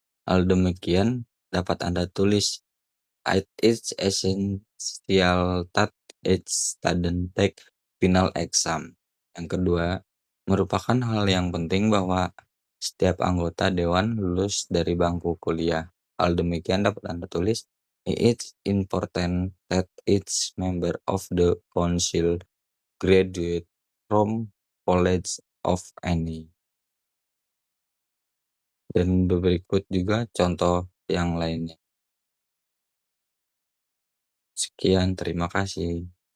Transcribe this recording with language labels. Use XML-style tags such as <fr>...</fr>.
<id>Hal demikian dapat Anda tulis,</id> <en>it is essential that each student take final exam.</en> <id>Yang kedua, merupakan hal yang penting bahwa setiap anggota dewan lulus dari bangku kuliah. Hal demikian dapat Anda tulis,</id> <en>it's important that each member of the council graduate from college of any.</en> <id>Dan berikut juga contoh yang lainnya. Sekian, terima kasih.</id>